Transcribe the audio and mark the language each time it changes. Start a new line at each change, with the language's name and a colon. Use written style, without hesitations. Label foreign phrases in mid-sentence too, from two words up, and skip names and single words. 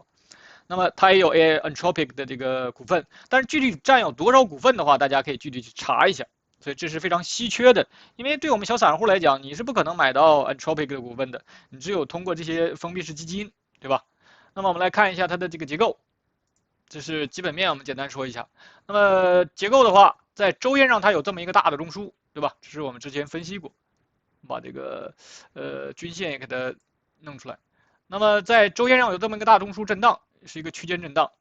Chinese: 那麼它也有 Anthropic 的這個股份，但是具體佔有多少股份的話，大家可以具體去查一下。所以這是非常稀缺的，因為對我們小散戶來講，你是不可能買到 Anthropic 的股份的，你只有通過這些封閉式基金，對吧？那麼我們來看一下它的這個結構，這是基本面，我們簡單說一下。那麼結構的話，在週線上它有這麼一個大的中樞，對吧？這是我們之前分析過，把這個均線也給它弄出來。那麼在週線上有這麼一個大中樞震盪，是一個區間震盪。